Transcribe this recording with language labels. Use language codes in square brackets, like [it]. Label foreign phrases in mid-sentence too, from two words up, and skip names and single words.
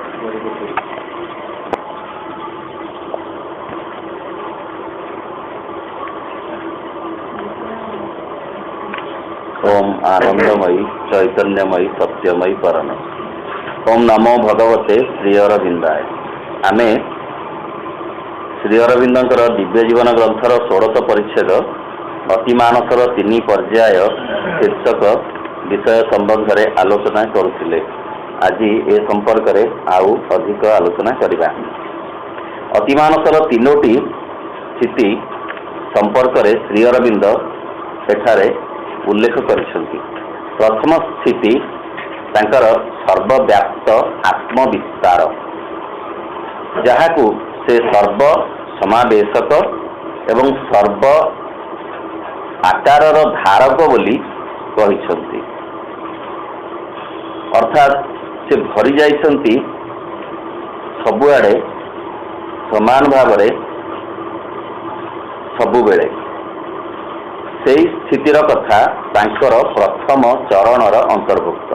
[or] ଓମ ଆନନ୍ଦମୟୀ ଚୈତନ୍ୟମୟୀ ସତ୍ୟମୟୀ ପରମ। ଓମ ନମୋ ଭଗବତେ ଶ୍ରୀ ଅରବିନ୍ଦାୟ। ଆମେ ଶ୍ରୀ ଅରବିନ୍ଦର ଦିବ୍ୟ ଜୀବନ ଗ୍ରନ୍ଥର 16 ପରିଚ୍ଛେଦ ଅତିମାନସର 3 ପର୍ଯ୍ୟାୟ ଶୀର୍ଷକ ବିଷୟ ସମ୍ବନ୍ଧ ମେଁ ଆଲୋଚନା କରୁଥିଲେ। ଆଜ ଏ ସମ୍ପର୍କ ମେଁ ଆଉ ଅଧିକ ଆଲୋଚନା କରିବା। ଅତିମାନସର 3ଟି ସ୍ଥିତି ସମ୍ପର୍କ ମେଁ ଶ୍ରୀ ଅରବିନ୍ଦ ସେଠାରେ ଉଲ୍ଲେଖ କରିସେନ୍ତି। ପ୍ରଥମ ସ୍ଥିତି ତାଙ୍କର ସର୍ବବ୍ୟାପ୍ତ ଆତ୍ମବିସ୍ତାର, ଯାହାକୁ ସେ ସର୍ବ ସମାବେଶକ ଏବଂ ସର୍ବ ଆକାରର ଧାରକ ବୋଲି କହିସେନ୍ତି। ଅର୍ଥାତ ସେ ଭରି ଯାଇସେନ୍ତି ସବୁଆଡେ ସମାନ ଭାବରେ ସବୁବେଳେ। ସେହି ସ୍ଥିତିର କଥା ତାଙ୍କର ପ୍ରଥମ ଚରଣର ଅନ୍ତର୍ଭୁକ୍ତ।